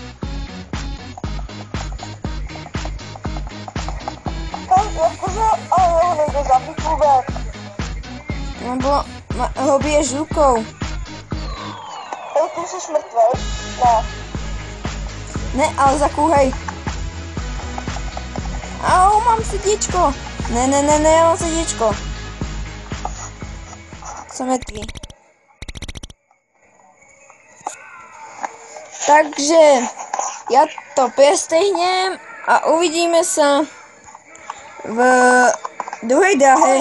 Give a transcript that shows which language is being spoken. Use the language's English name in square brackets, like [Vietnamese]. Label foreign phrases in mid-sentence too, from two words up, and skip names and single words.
[Czech] Ale ho nejde zabít vůbec. [Slovak] Lebo ho biješ rukou. [Czech] Hej, ty jsi mrtvej? Ne. [Slovak] Ne, ale zakúhaj. Au, mám srdíčko. [Czech] Ne, [Slovak] ja mám srdíčko. Som mŕtvý. Takže ja to prestrihnem a uvidíme sa v druhej dráhe.